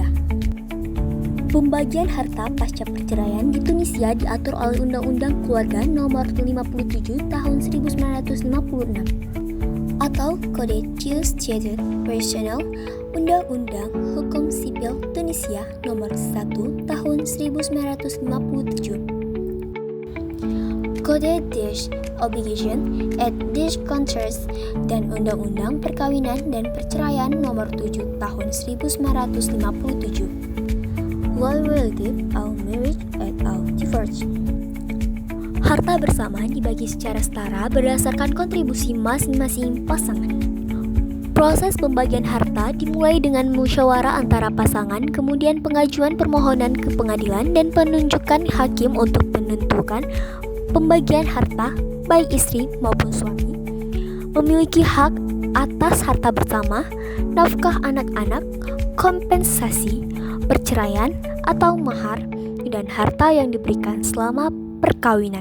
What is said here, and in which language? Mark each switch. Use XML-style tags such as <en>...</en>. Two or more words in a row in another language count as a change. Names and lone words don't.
<id>Pembagian harta pasca perceraian di Tunisia diatur oleh Undang-Undang Keluarga Nomor 57 Tahun 1956 atau Code du Statut Personnel, Undang-Undang Hukum Sipil Tunisia Nomor 1 Tahun 1957. Code des Obligations et des Contrats dan Undang-Undang Perkawinan dan Perceraian Nomor 7 Tahun 1957. Law relative au marriage et au divorce. Harta bersama dibagi secara setara berdasarkan kontribusi masing-masing pasangan. Proses pembagian harta dimulai dengan musyawarah antara pasangan, kemudian pengajuan permohonan ke pengadilan dan penunjukan hakim untuk menentukan pembagian harta baik istri maupun suami memiliki hak atas harta bersama, nafkah anak-anak, kompensasi, perceraian atau mahar, dan harta yang diberikan selama perkawinan.</id>